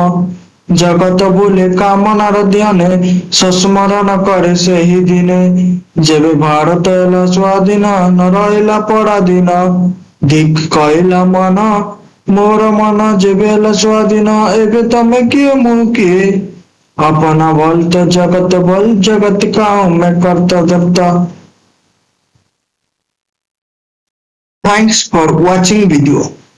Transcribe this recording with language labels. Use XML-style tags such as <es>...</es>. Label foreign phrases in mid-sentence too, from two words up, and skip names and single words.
<or>ଜଗତ ବୁଲେ କାମନାର ଧ୍ୟାନେ, ସସ୍ମରଣ କରେ ସେହି ଦିନେ। ଯେବେ ଭାରତ ହେଲା ସ୍ୱାଧୀନ, ନ ରହିଲା ପରାଧୀନ। ଧିକ୍ କହିଲା ମନ, ମୋର ମନ ଯେବେ ହେଲା ସ୍ୱାଧୀନ। ଏବେ ତମେ କିଏ ମୁଁ କିଏ?</or> <hi>अपना बल तो जगत बल, जगत का हूं मैं करता धरता।</hi> <en>Thanks for watching video.</en>